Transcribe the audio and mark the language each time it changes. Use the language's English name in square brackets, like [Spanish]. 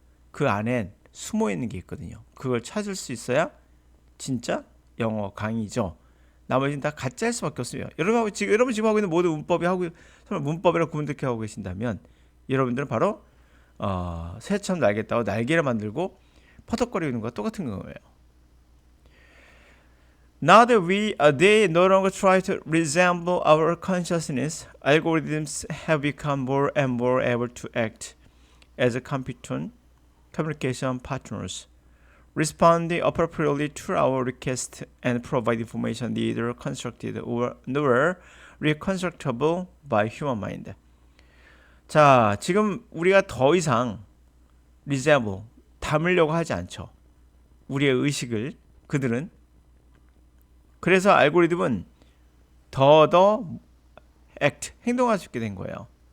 [Korean] 그 안엔 숨어 있는 게 있거든요. 그걸 찾을 수 있어야 진짜 영어 강의죠. 나머지는 다 가짜일 수밖에 없어요. 여러분 지금 하고 있는 모든 문법이 하고 설마 문법이라고 구분되게 하고 계신다면 여러분들은 바로 새처럼 날겠다고 날개를 만들고 퍼덕거리는 것과 똑같은 거예요. [English] Now that they no longer try to resemble our consciousness, algorithms have become more and more able to act as competent communication partners, responding appropriately to our requests and provide information neither constructed nor reconstructible by human mind. [Korean] 자, 지금 우리가 더 이상 resemble, 닮으려고 하지 않죠. 우리의 의식을 그들은. 그래서 알고리즘은 더 act, 행동할 수 있게 된 거예요.